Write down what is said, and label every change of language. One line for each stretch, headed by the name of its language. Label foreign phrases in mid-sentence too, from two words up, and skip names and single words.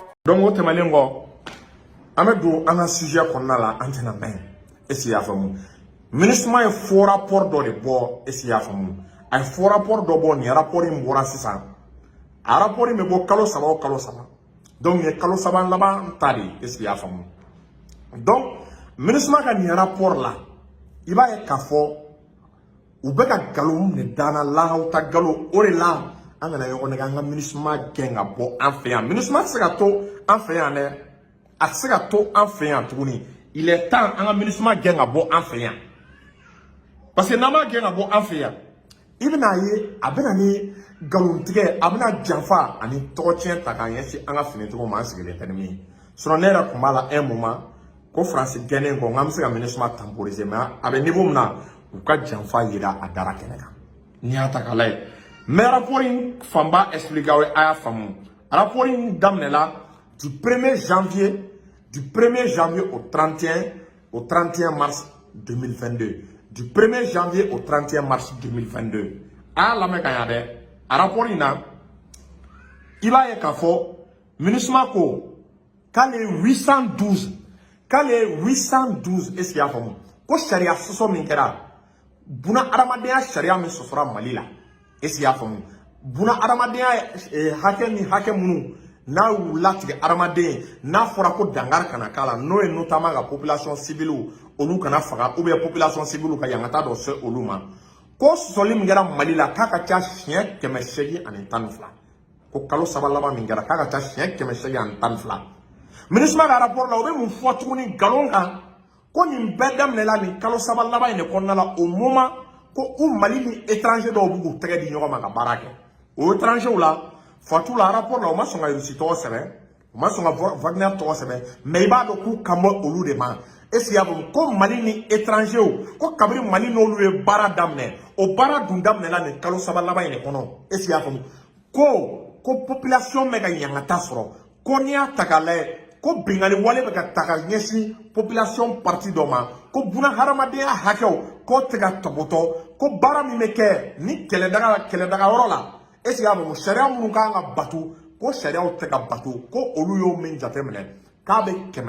Bambara: Donc o tɛmɛnen kɔ an bɛ don an ka sujet kɔnɔna la an tɛna mɛn
French: est-ce que
Bambara: i y'a faamu MINUSMA ye
French: faux rapport
Bambara: dɔ de bɔ
French: est-ce que
Bambara: i y'a faamu a ye
French: faux rapport
Bambara: dɔ bɔ nin rapport in bɔra sisan a rapport in bɛ bɔ kalo 3 o kalo 3 donc nin ye kalo 3 laban ta de
French: est-ce que
Bambara: i y'a faamu donc MINUSMA ka nin rapport la i b'a ye k'a fɔ u bɛ ka nkalon de dana lahaw ta nkalon o de la an kana ɲɔgɔn nɛgɛ an ka MINUSMA gɛn ka bɔ an fɛ yan MINUSMA tɛ se ka to an fɛ yan dɛ a tɛ se ka to an fɛ yan tuguni
French: il est temps
Bambara: an ka MINUSMA gɛn ka bɔ an fɛ yan
French: parce que
Bambara: n'an m'a gɛn ka bɔ an fɛ yan i bɛna ye a bɛna ni nkalontigɛ a bɛna janfa ani tɔgɔcɛn ta k'a ɲɛsin an ka finitigiw ma an sigilen tɛ ni min ye sinon ne yɛrɛ tun b'a la
French: un moment
Bambara: ko France gɛnnen kɔ n bɛ se ka MINUSMA temporiser mais a bɛ niveau min na u ka janfa yira a dara kɛnɛ kan n'i y'a ta k'a lajɛ mais rapport in fanba expliqué aw ye a y'a faamu rapport in daminɛla
French: du 1er janvier au 31 mars 2022 du 1er janvier au 31 mars 2022
Bambara: a y'a lamɛn ka ɲa dɛ a rapport in na i b'a ye k'a fɔ MINUSMA ko k'ale ye 812
French: est-ce que
Bambara: i y'a faamu ko sariya sɔsɔ min kɛra buna adamadenya sariya min sɔsɔra Mali la
French: est-ce que
Bambara: i y'a faamu buna adamadenya hakɛ ni hakɛ minnu n'a y'u latigɛ adamaden n'a fɔra ko dankari kana k'a la n'o ye notamment ka
French: population civile
Bambara: olu kana faga
French: ou bien population civile
Bambara: ka yankata dɔ se olu ma ko sɔsɔli min kɛra Mali la k'a ka ca siɲɛ 812 ko kalo 3 laban min kɛra k'a ka ca siɲɛ 812 MINUSMA ka rapport la o bɛ mun fɔ tuguni nkalon kan ko nin bɛɛ daminɛla nin kalo 3 laban in de kɔnɔna la
French: au moment
Bambara: ko u Mali ni étranger dɔw b'u k'u tɛgɛ di ɲɔgɔn ma ka baara kɛ o étranger la Fatou la rapport la o ma sɔn ka Russie tɔgɔ sɛbɛn o ma sɔn ka Wagner tɔgɔ sɛbɛn mais i b'a dɔn k'u kan bɔ olu de ma
French: est-ce que
Bambara: i y'a faamu ko Mali ni étranger ko kabiri Mali n'olu ye baara daminɛ o baara dun daminɛla nin kalo 3 laban in de kɔnɔ
French: est-ce que
Bambara: i y'a faamu ko population bɛ ka yankata sɔrɔ ko n'i y'a ta k'a lajɛ ko bingali wale bɛ ka ta ka ɲɛsin
French: population parti
Bambara: dɔ ma ko buna hadamadenya hakɛw k'o tɛ ka tɔbɔtɔ ko baara min bɛ kɛ ni kɛlɛdaga yɔrɔ la
French: est-ce que
Bambara: i y'a faamu sariya minnu kan ka bato ko sariyaw tɛ ka bato ko olu y'o min jateminɛ k'a bɛ